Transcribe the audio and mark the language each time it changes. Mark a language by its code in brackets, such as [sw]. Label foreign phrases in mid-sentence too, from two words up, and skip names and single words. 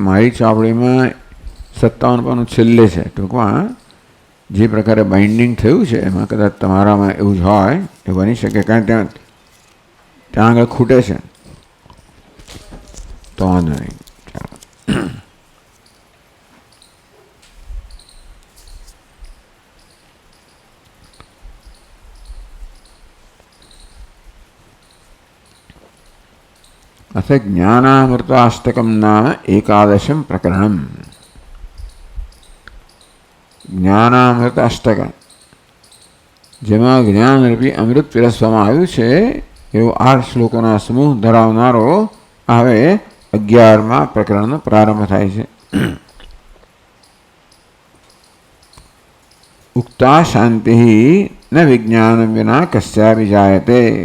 [gu] મારી ચોપડીમાં 57 પાનું છેલ્લે છે. ટૂંકમાં જે પ્રકારે બાઇન્ડિંગ થયું છે એમાં કદાચ તમારામાં એવું જ હોય એ બની શકે, કારણ ત્યાં આગળ ખૂટે છે તો વાંધો નહીં. [sa] अथ ज्ञानामृताष्टकं नाम एकादशं प्रकरणं. [gu] જ્ઞાનામૃત અષ્ટક, જેમાં જ્ઞાનરૂપી અમૃત પીરસવામાં આવ્યું છે એવો 8 શ્લોકોના સમૂહ ધરાવનારો હવે 11મા પ્રકરણનો પ્રારંભ થાય છે. [sa] उक्ता शान्ति न विज्ञान विना कस्यापि जायते.